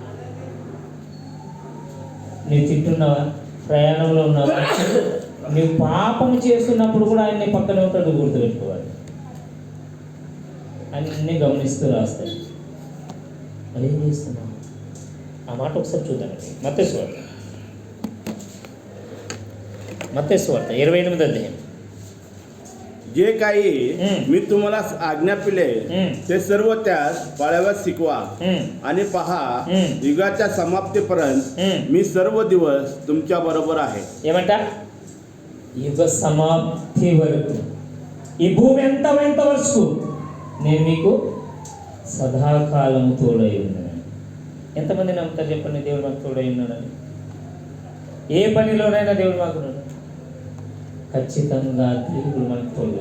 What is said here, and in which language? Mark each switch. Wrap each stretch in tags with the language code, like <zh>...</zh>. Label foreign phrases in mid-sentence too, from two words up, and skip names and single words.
<te>నీవు తింటున్నావా, ప్రయాణంలో ఉన్నావా, నీవు పాపం చేస్తున్నప్పుడు కూడా ఆయన నీ పక్కనే ఉంటాడు. గుర్తుపెట్టుకోవాలి. అన్నీ గమనిస్తూ రాస్తాడు. మరి ఏం చేస్తున్నావు? ఆ మాట ఒకసారి చూద్దామండి. మత్తయి సువార్త 28వ अध्याय.</te> <mr>जे काही मी तुम्हाला आज्ञा पिले ते सर्व त्यास पाळावयास शिकवा. आणि पहा, युगाच्या समाप्तीपर्यंत मी सर्व दिवस तुमच्या बरोबर आहे.</mr> <te>ఏమంట? యుగ సమాప్తి వరకు, ఈ భూమి ఎంత వరకు నేను మీకు సదాకాలం తోడై ఉన్నాను. ఎంతమంది నమ్ముతారు చెప్పండి దేవుడు మాకు తోడై ఉన్నాడని? ఏ పనిలోనైనా దేవుడు మాకు ఉన్నాడు. ఖచ్చితంగా దేవుడు మనకు తోడుగా.</te>